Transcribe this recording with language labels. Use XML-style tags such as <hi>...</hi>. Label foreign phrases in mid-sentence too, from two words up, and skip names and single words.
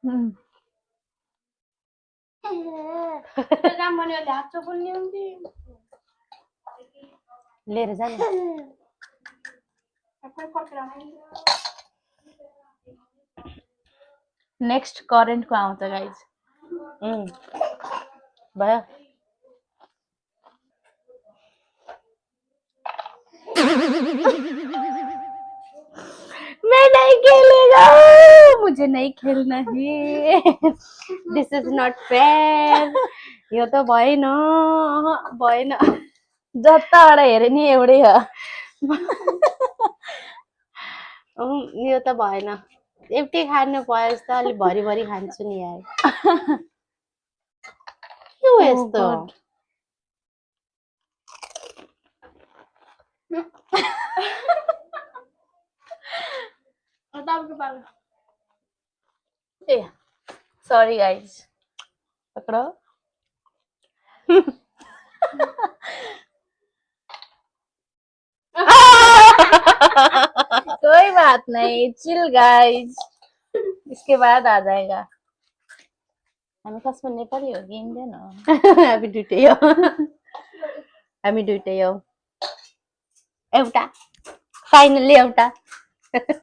<ne>त्यो काम भने अहिले हात चोपोल्ने हुन्थ्यो लिएर जा न सबै फर्केर आउँथ्यो नेक्स्ट करेन्टको आउँछ गाइज भयो</ne> <hi>मैं नहीं खेलेगा मुझे नहीं खेलना है</hi> <en>this is not fair</en> <ne>यो त भएन भएन जताबाट हेरे नि एउटै हो यो त भएन एउटै खानु पाए जस्तो अलिक भरिभरि खान्छु नि यार के हो यस्तो</ne> <en>God.</en> <ne>तपाईँको पालो</ne> <hi>ए</hi> <en>sorry guys</en> <hi>पकड़ो कोई बात नहीं</hi> <en>chill guys</en> <hi>इसके बाद आ जाएगा</hi> <ne>हामी कसमा नेपाली हो कि इन्डियन हो हामी दुइटै हो हामी दुइटै हो एउटा फाइनली एउटा</ne>